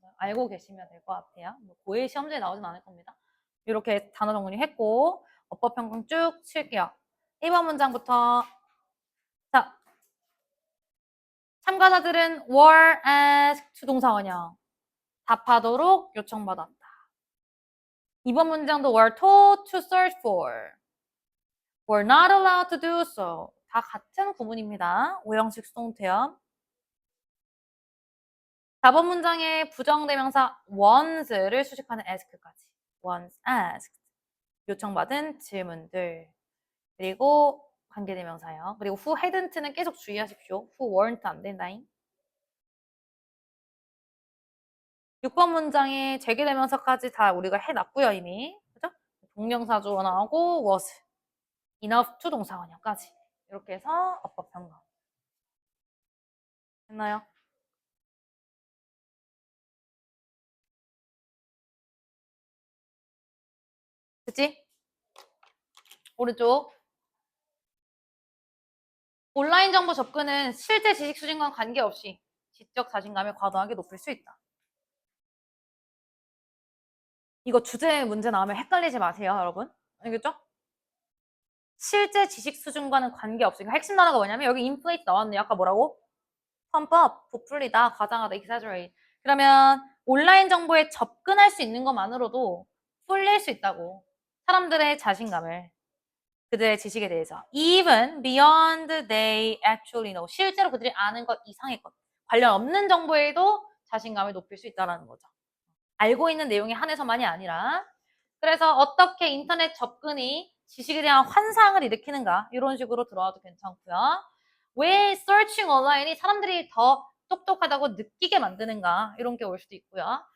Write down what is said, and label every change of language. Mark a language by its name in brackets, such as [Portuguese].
[Korean] 알고 계시면 될 것 같아요. 뭐 고1 시험지에 나오진 않을 겁니다. 이렇게 단어 정리했고 어법 평균 쭉 칠게요. 1번 문장부터. 자, 참가자들은 [English] were asked to [Korean] 동사원형 답하도록 요청받았다. 2번 문장도 [English] were told to search for were not allowed to do so. [Korean] 다 같은 구문입니다. 오형식 수동태형. 4번 문장의 부정대명사 once를 수식하는 ask까지. [English] once asked. [Korean] 요청받은 질문들. 그리고 관계대명사요. 그리고 [English] who hadn't [Korean] 는 계속 주의하십시오. [English] who weren't [Korean] 안 된다잉. 6번 문장의 재개대명사까지 다 우리가 해놨고요, 이미. 그죠? 동명사 주어 나오고 was. [English] enough to [Korean] 동사원형까지. 이렇게 해서 어법 평가. 했나요? 그치? 오른쪽. 온라인 정보 접근은 실제 지식 수준과 관계없이 지적 자신감을 과도하게 높일 수 있다. 이거 주제 문제 나오면 헷갈리지 마세요, 여러분. 알겠죠? 실제 지식 수준과는 관계없으니까 핵심 단어가 뭐냐면 여기 inflate 나왔네요. 아까 뭐라고? [English] pump up, [Korean] 부풀리다, 과장하다, exaggerate. 그러면 온라인 정보에 접근할 수 있는 것만으로도 풀릴 수 있다고. 사람들의 자신감을. 그들의 지식에 대해서. [English] Even beyond they actually know. [Korean] 실제로 그들이 아는 것 이상의 것. 관련 없는 정보에도 자신감을 높일 수 있다는 거죠. 알고 있는 내용에 한해서만이 아니라. 그래서 어떻게 인터넷 접근이 지식에 대한 환상을 일으키는가 이런 식으로 들어와도 괜찮고요. 왜 [English] searching online [Korean] 이 사람들이 더 똑똑하다고 느끼게 만드는가 이런 게 올 수도 있고요.